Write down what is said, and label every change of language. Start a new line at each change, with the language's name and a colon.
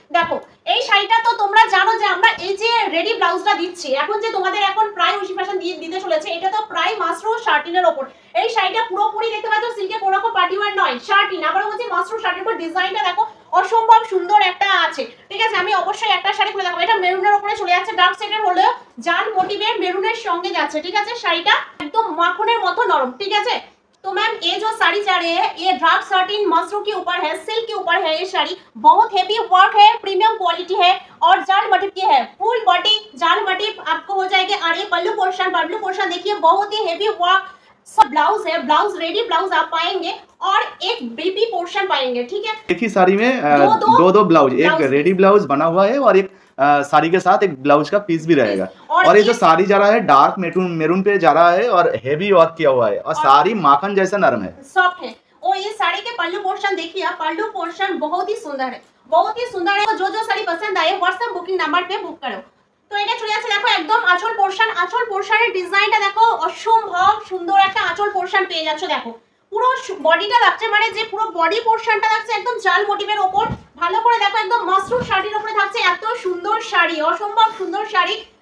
Bangla: দেখো এই শাড়িটা তো তোমরা জানো যে আমরা এই যে রেডি ব্লাউজটা দিচ্ছি এখন, যে তোমাদের এখন প্রায় ঐশী ফ্যাশন দিতে চলেছে, এটা তো প্রায় মাশরু শাটিনের উপর। এই শাড়িটা পুরোপুরি দেখতে পাচ্ছ সিল্কে, কোনো রকম পার্টি ওয়্যার নয়, শাটিন। আবার বলছি মাশরু শাটিনের উপর ডিজাইনটা দেখো অসম্ভব সুন্দর একটা আছে। ঠিক আছে, আমি অবশ্যই একটা শাড়ি খুলে দেখাবো। এটা মেরুনের উপরে চলে যাচ্ছে, ডার্ক শেডের হলেও জাল মোটিভের মেরুনের সঙ্গে যাচ্ছে। ঠিক আছে, শাড়িটা একদম মাখনের মতো নরম। ঠিক আছে,
Hindi: तो मैम ये जो साड़ी जा रही है ये ड्राफ्ट सर्टिन मशरू के ऊपर है, सिल्क के ऊपर है। ये साड़ी बहुत हेवी वर्क है, प्रीमियम क्वालिटी है और जाल मोटिव की है। फुल बॉडी जाल मोटिव आपको हो जाएगी। और ये पल्लू पोर्शन देखिए बहुत ही हेवी वर्क। सब ब्लाउज है, ब्लाउज रेडी ब्लाउज आप पाएंगे और एक बीपी पोर्शन पाएंगे। ठीक है, एक ही साड़ी में दो ब्लाउज, एक रेडी ब्लाउज बना हुआ है और एक साड़ी के साथ एक ब्लाउज का पीस भी रहेगा। और ये जो साड़ी जा रहा है डार्क मेरून पे जा रहा है और हेवी वर्क किया हुआ है और साड़ी माखन जैसा नरम है, सॉफ्ट है। और ये साड़ी के पल्लू पोर्शन देखिए, पल्लू पोर्शन बहुत ही सुंदर है, बहुत ही सुंदर है। जो जो साड़ी पसंद आए व्हाट्सएप बुकिंग नंबर पे बुक करो।
Bangla: তো এটা চলে যাচ্ছে, দেখো একদম আঁচল পোরশনের ডিজাইনটা দেখো, অসম্ভব সুন্দর একটা আঁচল পোরশন পেয়ে যাচ্ছ। দেখো পুরো বডিটা লাগছে, মানে যে পুরো বডি পোরশনটা লাগছে একদম জাল মোটিভের ওপর। ভালো করে দেখো, একদম মাশরু শাড়ির উপরে থাকছে এত সুন্দর শাড়ি, অসম্ভব সুন্দর শাড়ি।